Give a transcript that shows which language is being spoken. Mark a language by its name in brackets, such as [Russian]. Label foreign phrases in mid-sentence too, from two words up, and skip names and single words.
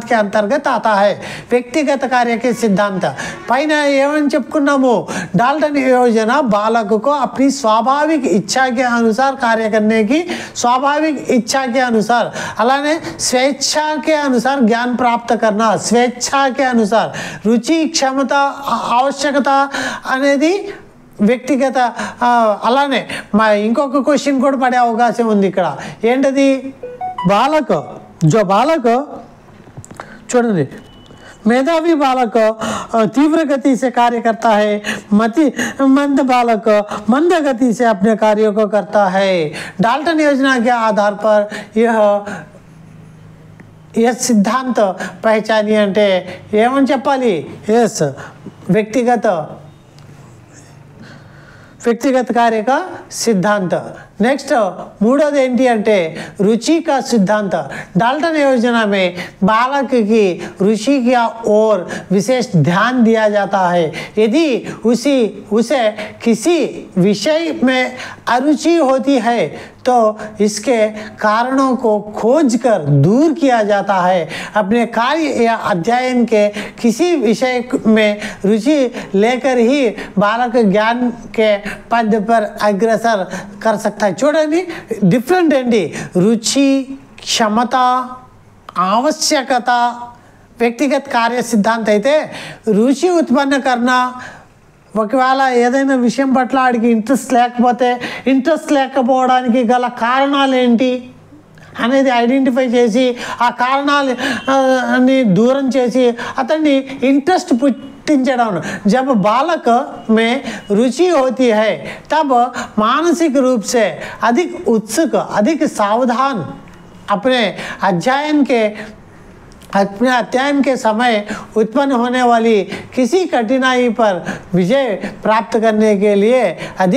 [Hindi] के अंतर्गत आता है व्यक्तिगत कार्य के सिद्धांत पैन एवं చెప్పుకున్నాము डाल्टन योजना बालक को अपनी स्वाभाविक इच्छा के अनुसार कार्य करने की स्वाभाविक इच्छा के अनुसार అలానే स्वेच्छा के अनुसार ज्ञान प्राप्त करना स्वेच्छा के अनुसार रुचि क्षमता आवश्यकता [Telugu] అనేది వ్యక్తిగత అలానే మా ఇంకొక క్వశ్చన్ కూడా పడే అవకాశం ఉంది ఇక్కడ ఏంటది బాలక చూడండి [Hindi] मेधावी बालक तीव्र गति से कार्य करता है मंद बालक मंद गति से अपने कार्यों को करता है डाल्टन योजना के आधार पर यह सिद्धांत पहचानिए [Telugu] అంటే ఏమని చెప్పాలి [Hindi] यस व्यक्तिगत कार्य का सिद्धांत नेक्स्ट [Telugu] మూడోది ఏంటి అంటే [Hindi] रुचि का सिद्धांत डाल्टन योजना में बालक की रुचि की ओर विशेष ध्यान दिया जाता है यदि उसे किसी विषय में अरुचि होती है तो इसके कारणों को खोजकर दूर किया जाता है अपने कार्य या अध्ययन के किसी विषय में रुचि लेकर ही बालक ज्ञान के पद पर अग्रसर कर सकता है [Telugu] చూడండి డిఫరెంట్ ఏంటి రుచి క్షమత ఆవశ్యకత వ్యక్తిగత కార్య సిద్ధాంతం అయితే రుచి ఉత్పన్న करना ఒకవేళ ఏదైనా విషయం పట్ల ఆడికి ఇంట్రెస్ట్ లేకపోవడానికి గల కారణాలు ఏంటి అనేది ఐడెంటిఫై చేసి ఆ కారణాలని దూరం చేసి అతన్ని ఇంట్రెస్ట్ [Hindi] जब बालक में रुचि होती है तब मानसिक रूप से अधिक उत्सुक अधिक सावधान अपने अध्ययन के समय उत्पन्न होने वाली किसी कठिनाई पर विजय प्राप्त करने के लिए अधिक